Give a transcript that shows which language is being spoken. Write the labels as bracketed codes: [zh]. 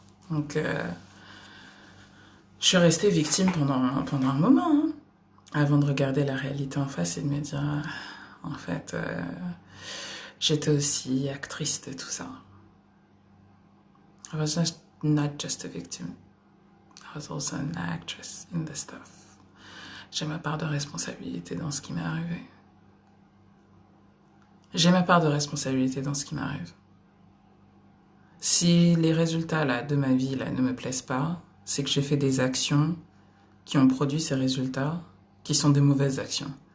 [fr] Donc, je suis restée victime pendant un moment, hein, avant de regarder la réalité en face et de me dire, en fait, j'étais aussi actrice de tout ça. [en] I was not just a victim. I was also an actress in the stuff. [fr] J'ai ma part de responsabilité dans ce qui m'est arrivé. J'ai ma part de responsabilité dans ce qui m'arrive. Si les résultats là, de ma vie là, ne me plaisent pas, c'est que j'ai fait des actions qui ont produit ces résultats, qui sont des mauvaises actions.